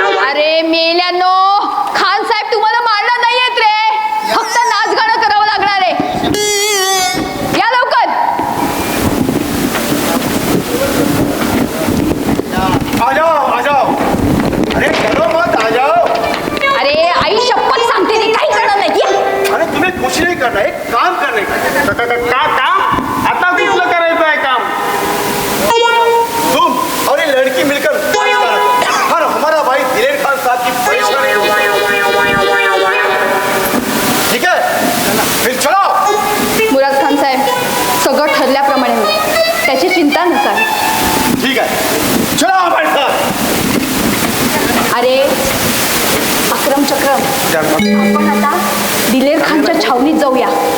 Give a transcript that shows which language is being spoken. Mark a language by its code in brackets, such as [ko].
[mr] अरे मेल्यानो, खान साहेब तुम्हाला मारणार नाहीयेत रे. फक्त नाच गाणं करावं लागणार आहे. या लवकर. [hi] आ जाओ. अरे चलो मत आ जाओ. [mr] अरे आई शपथ सांगते ती काही करणार नाही. या. [hi] अरे तुम्हें कुछ नहीं करना, एक काम करने का. काम? [mr] आता तुला करायचं आहे काम. [hi] तुम और ये लड़की मिलकर और हमारा भाई दिलेर खान साहब की परेशानी. ठीक है, फिर चलो. [mr] मुराद खान साहेब, सगळं ठरल्याप्रमाणे होईल. त्याची चिंता नसावी. ठीक आहे, [hi] चलो हमारे साथ. [mr] अरे अक्रम चक्रम, आपण आता दिलेर खानच्या छावणीत जाऊया.